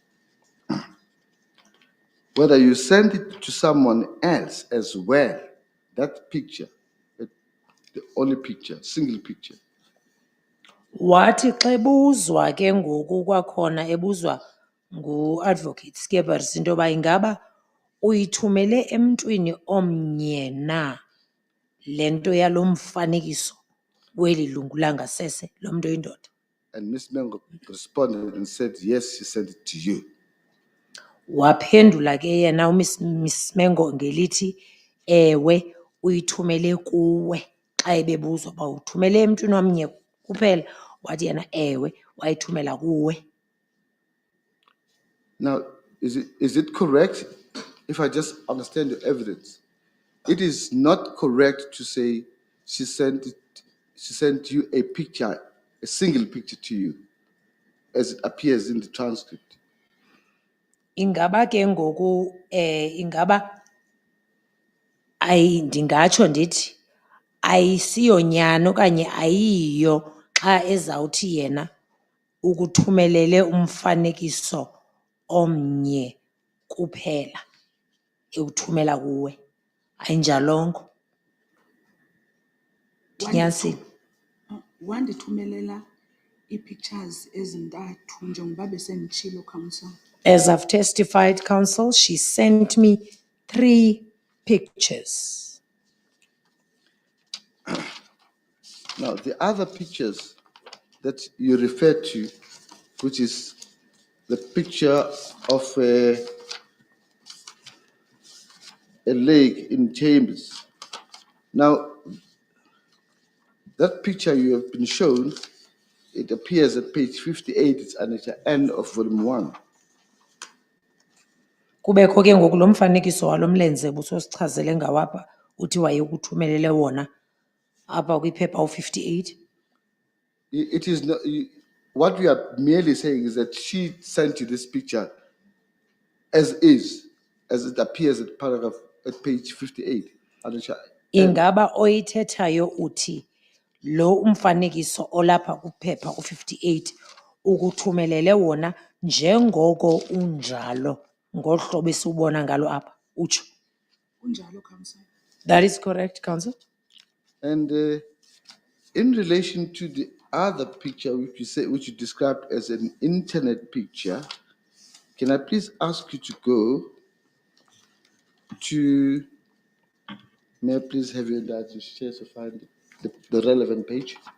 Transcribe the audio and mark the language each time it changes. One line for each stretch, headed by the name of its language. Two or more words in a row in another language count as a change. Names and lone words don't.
English: whether you sent it to someone else as well, that picture, the only picture, single picture.
Xhosa: Wathi xa ebuzwa ke ngoku kwakhona ebuzwa ngu-advocate Skeepers into yoba ingaba uyithumele emntwini omnye na le nto yalo mfanekiso weli lungu langasese lomntu oyindoda.
English: And Miss Mengo responded and said, yes, she sent it to you.
Xhosa: Waphendula ke yena Miss Mengo ngelithi ewe uyithumele kuwe xa ebebuzwa uba uthumele emntwini omnye kuphela wathi yena ewe wayithumela kuwe.
English: Now, is it correct, if I just understand the evidence, it is not correct to say she sent you a picture, a single picture to you, as it appears in the transcript?
Xhosa: Ingaba ke ngoku ingaba ndingatsho ndithi ayisiyonyani okanye ayiyo xa ezawuthi yena ukuthumelele umfanekiso omnye kuphela ewuthumela kuwe. Ayinjalongo. Ndinyanisile. Wandithumelela ii-pictures ezintathu njengoba besenditshilo, counsel.
English: As I've testified, counsel, she sent me 3 pictures. Now, the other pictures that you refer to, which is the picture of a lake in Chambers. Now, that picture you have been shown, it appears at page 58, it's at the end of volume 1.
Xhosa: Kubekho ke ngoku lo mfanekiso walo mlenze busosichazele ngawapha uthi wayekuthumelele wona apha kwiphepha u-58.
English: It is not, what we are merely saying is that she sent you this picture as is, as it appears at paragraph at page 58. at the end.
Xhosa: Ingaba oyithethayo uthi lo umfanekiso olapha kuphepha u-58 ukuthumelele wona njengoko unjalo ngohlobo esiubona ngalo apha utsho. Kunjalo, Council.
English: That is correct, Council. And in relation to the other picture, which you described as an internet picture, can I please ask you to go to, may I please have your data to share to find the relevant page?